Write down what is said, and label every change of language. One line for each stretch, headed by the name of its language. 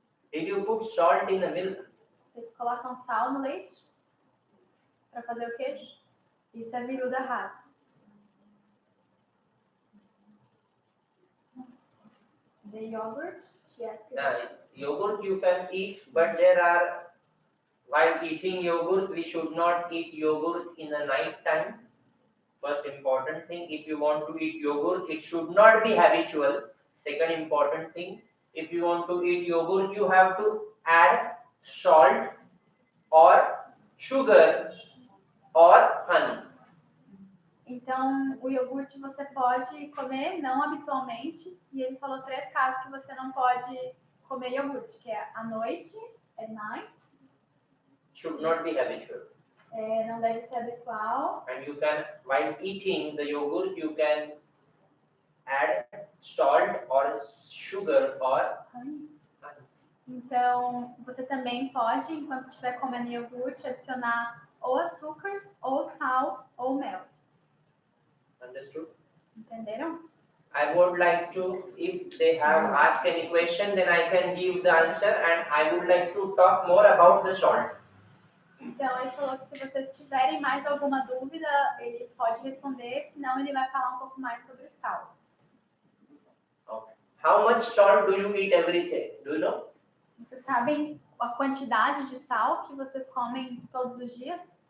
English: Did you put salt in the milk?
Portuguese: Vocês colocam sal no leite para fazer o queijo? Isso é viruddha ahara.
English: The yogurt? Yes. Yogurt you can eat, but there are, while eating yogurt, we should not eat yogurt in the night time. First important thing, if you want to eat yogurt, it should not be habitual. Second important thing, if you want to eat yogurt, you have to add salt or sugar or honey.
Portuguese: Então, o iogurte você pode comer não habitualmente, e ele falou 3 casos que você não pode comer iogurte, que é à noite,
English: at night. Should not be habitual.
Portuguese: Não deve ser habitual.
English: And you can, while eating the yogurt, you can add salt or sugar or honey.
Portuguese: Então, você também pode, enquanto estiver comendo iogurte, adicionar ou açúcar, ou sal, ou mel.
English: Understood?
Portuguese: Entenderam?
English: I would like to, if they have asked any question, then I can give the answer, and I would like to talk more about the salt.
Portuguese: Então, ele falou que se vocês tiverem mais alguma dúvida, ele pode responder, senão ele vai falar um pouco mais sobre o sal.
English: Okay. How much salt do you eat every day? Do you know?
Portuguese: Vocês sabem a quantidade de sal que vocês comem todos os dias?